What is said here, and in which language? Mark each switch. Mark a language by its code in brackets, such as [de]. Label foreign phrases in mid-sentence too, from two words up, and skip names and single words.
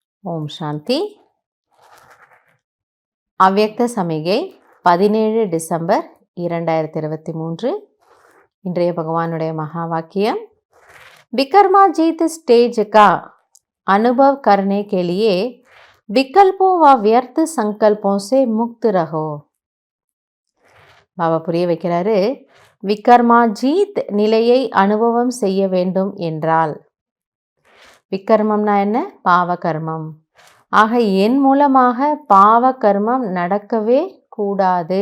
[ta] ஓம் சாந்தி. அவ்யக்த சமிகை 17 டிசம்பர் 2023. இன்றைய பகவானுடைய மகா வாக்கியம், [hi] विकर्मा जीत स्टेज का अनुभव करने के लिए विकल्पों व व्यर्थ संकल्पों से मुक्त रहो. [ta] பாபா புரிய வைக்கிறாரு, [hi] विकर्मा जीत [ta] நிலையை அனுபவம் செய்ய வேண்டும் என்றால், விக்கர்மம்னா என்ன? பாவ கர்மம். ஆக என் மூலமாக பாவ கர்மம் நடக்கவே கூடாது.